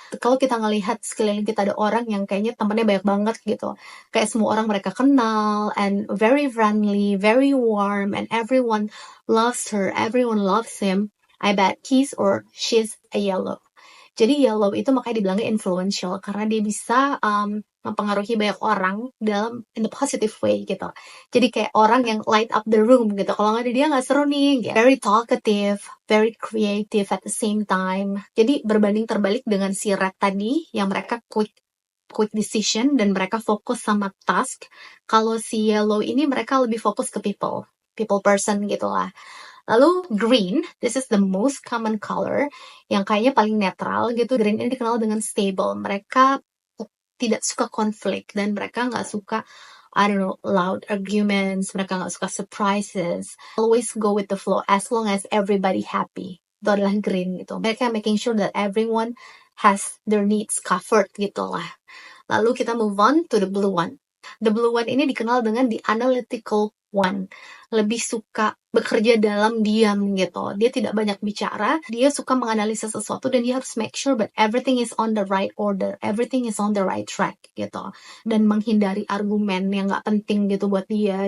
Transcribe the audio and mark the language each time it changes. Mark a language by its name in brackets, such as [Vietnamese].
[Indonesian] Kalau kita ngelihat sekeliling kita ada orang yang kayaknya temannya banyak banget gitu, kayak semua orang mereka kenal, [English] and very friendly, very warm, and everyone loves her, everyone loves him, I bet he's or she's a yellow. [Indonesian] Jadi yellow itu makanya dibilangnya influential, karena dia bisa mempengaruhi banyak orang dalam [English] in the positive way [Indonesian] gitu. Jadi kayak orang yang [English] light up the room [Indonesian] gitu. Kalau nggak ada dia nggak seru nih. [English] Very talkative, very creative at the same time. [Indonesian] Jadi berbanding terbalik dengan si red tadi, yang mereka quick decision dan mereka fokus sama task. Kalau si yellow ini mereka lebih fokus ke people person gitu lah. [English] Lalu green, this is the most common color, [Indonesian] yang kayaknya paling netral gitu. Green ini dikenal dengan stable. Mereka tidak suka konflik, dan mereka nggak suka, [English] I don't know, loud arguments. [Indonesian] Mereka nggak suka surprises. [English] Always go with the flow as long as everybody happy. [Indonesian] Itu adalah green gitu. [English] Mereka making sure that everyone has their needs covered gitu lah. [Indonesian] Lalu kita [English] move on to the blue one. The blue one [Indonesian] ini dikenal dengan [English] the analytical one. [Indonesian] Lebih suka bekerja dalam diam gitu. Dia tidak banyak bicara, dia suka menganalisa sesuatu, dan dia harus [English] make sure that everything is on the right order, everything is on the right track gitu. [Indonesian] Dan menghindari argumen yang gak penting gitu buat dia.